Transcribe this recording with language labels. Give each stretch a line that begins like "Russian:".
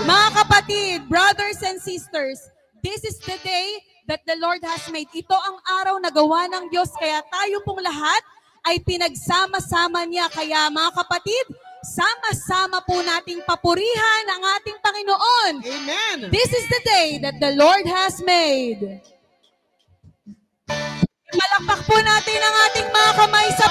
Filipino: mga kapatid,
English: brothers and sisters, this is the day that the Lord has made.
Filipino: Ito ang araw na gawa ng Diyos, kaya tayo pong lahat ay pinagsama-sama niya. Kaya mga kapatid, sama-sama po nating papurihan ang ating Panginoon. Amen!
English: This is the day that the Lord has made.
Filipino: Malakpak po natin ang ating mga kamay sa